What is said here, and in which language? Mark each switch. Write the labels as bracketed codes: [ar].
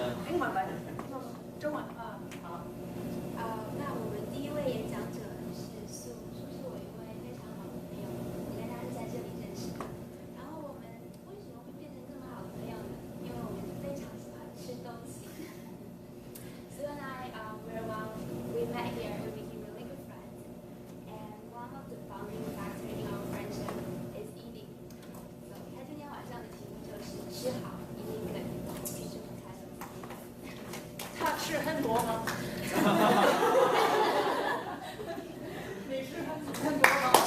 [zh] 英文吧，中文啊，好。那我们第一位演讲者是苏是我一位非常好的朋友，我跟他是在这里认识的。然后我们为什么会变成这么好的朋友呢？因为我们非常喜欢吃东西。 [en] Sue and I, we met here, we became really good friends. And one of the founding factors in our friendship is eating. [zh] So 他今天晚上的题目就是吃好 [en] eating good. [zh] 于是我们开始了。他吃很多吗？你吃很多吗？